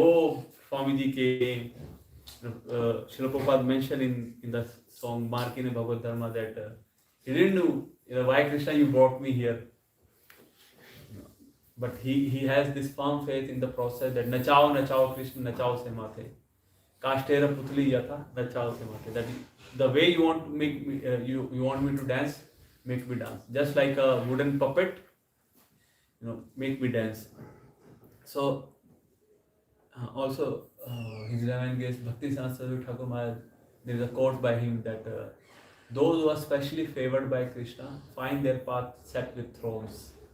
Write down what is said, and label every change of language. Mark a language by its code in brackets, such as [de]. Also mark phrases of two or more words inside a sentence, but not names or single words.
[en] Oh, Swamiji came. Srila Prabhupada mentioned in the song Markine Bhagavad Dharma that he didn't know why Krishna you brought me here. But he has this firm faith in the process that [bn] নাচাও কৃষ্ণ নাচাও সে মতে. কাষ্ঠের পুতলি যথা নাচাও সে মতে. [en] That the way you want to make me, you want me to dance, make me dance. Just like a wooden puppet, make me dance. So also His Divine Grace Bhakti Saraswati Thakur Maharaj, there is a quote by him that those who are specially favored by Krishna find their path set with thrones.